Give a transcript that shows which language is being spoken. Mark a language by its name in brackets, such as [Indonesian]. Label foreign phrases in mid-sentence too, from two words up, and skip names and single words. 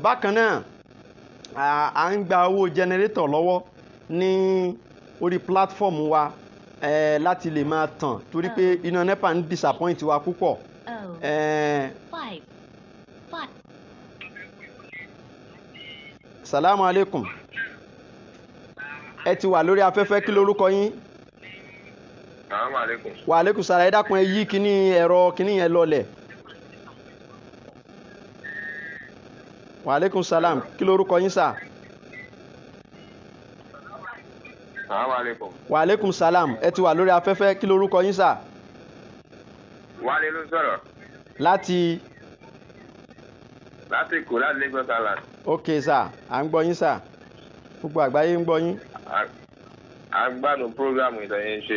[Yoruba] Bákan náà à ń gba owó generator lọ́wọ́ ní orí platform wa láti lè máa tàn torí pé iná nepa ń disappoint wa púpọ̀. [Arabic] السلام عليكم. [Yoruba] Ẹ ti wà lórí afẹ́fẹ́, kí lorúkọ yín? [Arabic] السلام عليكم. وعليكم السلام. [Yoruba] Ẹ dákun ẹ yí kíní ẹ̀rọ kíní yẹn lọlẹ̀. [Arabic] وعليكم السلام. [Yoruba] Kí lorúkọ yín sà? [Arabic] السلام عليكم. وعليكم السلام. [Yoruba] Ẹ ti wà lórí afẹ́fẹ́, kí lorúkọ yín sà? Wálé ló sọ̀rọ̀. Láti Èkó, láti Lagos Island. ok sà, à ń gbọ́ yín sà. Gbogbo àgbáyé ń gbọ́ yín. A gbádùn prógrámù ìtọ́yìn ṣe.